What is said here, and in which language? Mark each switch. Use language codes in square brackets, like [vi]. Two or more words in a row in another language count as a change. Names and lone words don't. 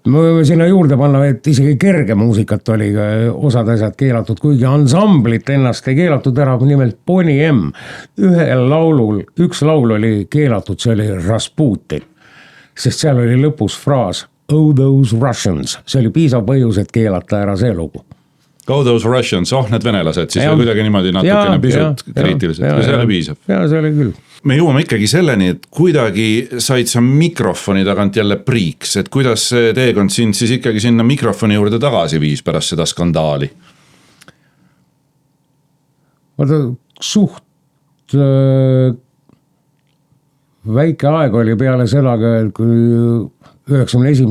[et] Me võime sinna juurde panna, et isegi kerge muusikat oli osad asjad keelatud, kuigi ansamblit ennast ei keelatud ära, nimelt Bonnie M. Üks laul oli keelatud, see oli Rasputin, sest seal oli lõpus fraas [en] Oh those Russians, [et] see oli piisav põhjus, et keelata ära see lugu. [en] Go those Russians, [et] need venelased, siis oli kuidagi niimoodi natukene pisut kriitiliselt ja see oli piisav. Ja see oli küll. Me jõuame ikkagi selleni, et kuidagi said sa mikrofoni tagant jälle priiks, et kuidas see teekond sind siis ikkagi sinna mikrofoni juurde tagasi viis pärast seda skandaali? Vaata, suht väike aeg oli peale seda, kui 91.